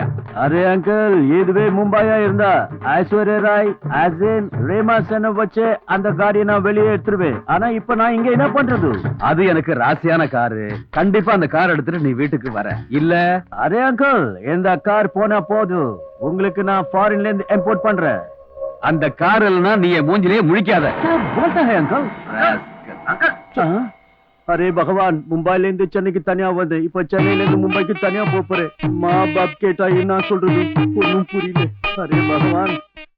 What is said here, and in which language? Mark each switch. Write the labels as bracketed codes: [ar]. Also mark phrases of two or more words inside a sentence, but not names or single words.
[ta] அரே அங்கிள் இதுவே மும்பையா இருந்தா ஐஸ்வர்யா ராய் அசின் ரேமா சென்னை வச்சு அந்த காடியை நான் வெளியே எடுத்துருவேன் ஆனா இப்ப நான் இங்க என்ன பண்றது அது எனக்கு ராசியான காரு கண்டிப்பா அந்த கார் எடுத்துட்டு நீ வீட்டுக்கு வர இல்ல அரே அங்கிள் இந்த கார் போனா போதும் உங்களுக்கு நான் ஃபாரின்ல இருந்து இம்போர்ட் பண்றேன் அந்த கார் இல்லைன்னா நீ என் மூஞ்சிலேயே முழிக்காத [hi] बोलता है अंकल अरे भगवान [ta] मुंबईல இருந்து சென்னைக்கு தனியா வந்து இப்ப சென்னையில இருந்து மும்பைக்கு தனியா போறேன் [hi] मां बाप [ta] கேட்டா என்ன சொல்றது ஒண்ணும் புரியல [hi] अरे भगवान